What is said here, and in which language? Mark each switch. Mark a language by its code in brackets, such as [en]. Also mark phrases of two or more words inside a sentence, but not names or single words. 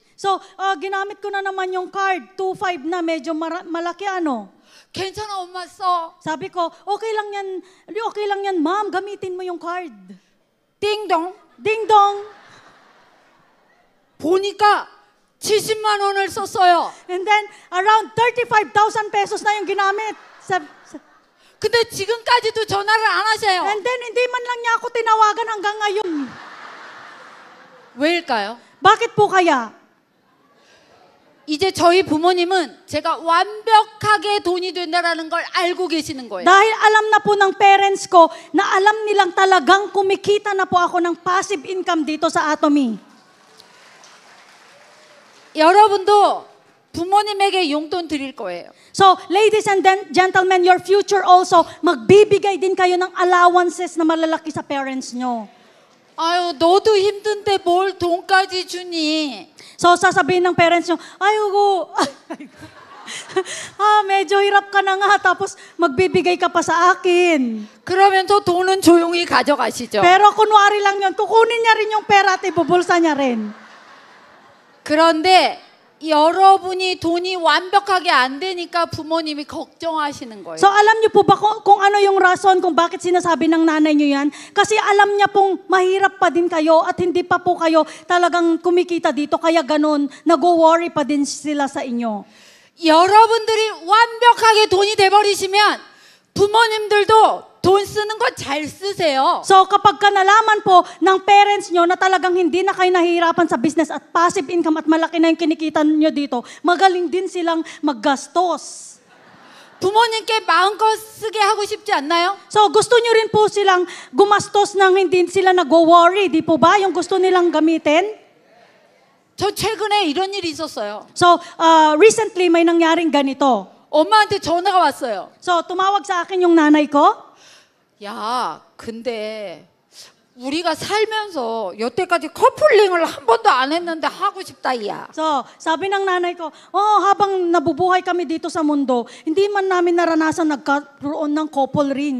[tl] So, ginamit ko na naman yung card, 2,500 na, medyo malaki ano. [ko] 괜찮아, 엄마 써. [tl] Sabi ko, okay lang yan, ma'am, gamitin mo yung card. [ko] 띵동. Ding-dong. 보니까 70만 원을 썼어요. [en] And then, around [tl] 35,000 pesos na yung ginamit. [ko] 근데 지금까지도 전화를 안 하세요. [en] And then, [tl] hindi man lang niya ako tinawagan hanggang ngayon. [ko] 왜일까요? [tl] Bakit po kaya? [ko] 이제 저희 부모님은 제가 완벽하게 돈이 된다라는 걸 알고 계시는 거예요. [tl] Dahil alam na po ng parents ko na alam nilang talagang kumikita na po ako ng [en] passive income [tl] dito sa Atomy. [ko] 여러분도 부모님에게 용돈 드릴 거예요. [en] So, ladies and gentlemen, your future also, [tl] magbibigay din kayo ng allowances na malalaki sa parents nyo. [ko] 아유, 너도 힘든데 뭘 돈까지 주니? [tl] So, sasabihin ng parents nyo, medyo hirap ka na nga, tapos magbibigay ka pa sa akin. [ko] 그러면서 돈은 조용히 가져가시죠. [tl] Pero kunwari lang yun, kukunin niya rin yung pera at ibubulsa niya rin. [ko] 그런데 여러분이 돈이 완벽하게 안 되니까 부모님이 걱정하시는 거예요. [tl] So, alam niyo po ba kung ano yung rason kung bakit sinasabi ng nanay niyo yan? Kasi alam niya pong mahirap pa din kayo at hindi pa po kayo talagang kumikita dito, kaya ganun, nag-worry pa din sila sa inyo. [ko] 여러분들이 완벽하게 돈이 돼버리시면 부모님들도 돈 쓰는 거 잘 쓰세요. [tl] So, kapag ka nalaman po ng parents nyo na talagang hindi na kayo nahihirapan sa business at [en] passive income [tl] at malaki na yung kinikita nyo dito, magaling din silang maggastos. [ko] 부모님께 마음껏 쓰게 하고 싶지 않나요? [tl] So, gusto nyo rin po silang gumastos nang hindi sila nag-worry, di po ba? Yung gusto nilang gamitin? [ko] 저 최근에 이런 일이 있었어요. [tl] So, recently may nangyaring ganito. [ko] 엄마한테 전화가 왔어요. [tl] So, tumawag sa akin yung nanay ko. [ko] 야, 근데 우리가 살면서 여태까지 커플링을 한 번도 안 했는데 하고 싶다, 야. [tl] So, sabi ng nanay ko, habang nabubuhay kami dito sa mundo, hindi man namin naranasan nagkaroon ng [en] couple ring.